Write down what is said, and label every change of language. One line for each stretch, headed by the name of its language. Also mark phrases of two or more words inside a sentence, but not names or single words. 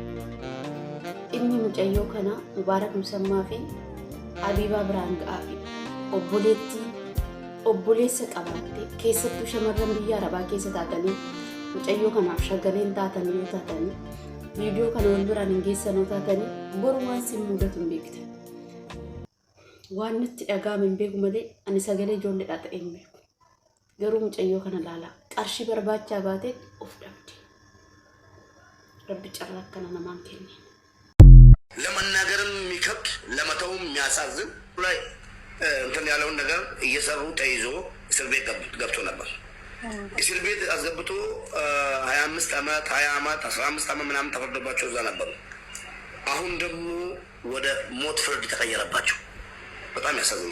Oromo: Inni mucayyoo kana Mubaarak Musammaa fi Habiibaa Biraan Ga'aa fi obboleessa qabaatte keessattuu shamarran biyya Arabaa keessa taatanii mucayyoo kanaaf shagaleen taatanii yoo taatanii viidiyoo kana wal biraan hin geessan yoo taatanii boru waan sin mudatu hin beektan. Waan nutti dhaga'ame hin beeku malee ani sagalee ijoolleedhaa ta'e hin beeku. Garuu mucayyoo kana laalaa qarshii barbaachaa baate of dhabde. Rabbi carraa akkana namaan kenne.
Amharic: ለመናገርም የሚከብድ ለመተውም የሚያሳዝን ላይ እንትን ያለውን ነገር እየሰሩ ተይዞ እስር ቤት ገብቶ ነበር። እስር ቤት አስገብቶ 25 ዓመት 20 ዓመት 15 ዓመት ምናምን ተፈርዶባቸው እዛ ነበሩ። አሁን ደግሞ ወደ ሞት ፍርድ ተቀየረባቸው። በጣም ያሳዝናል።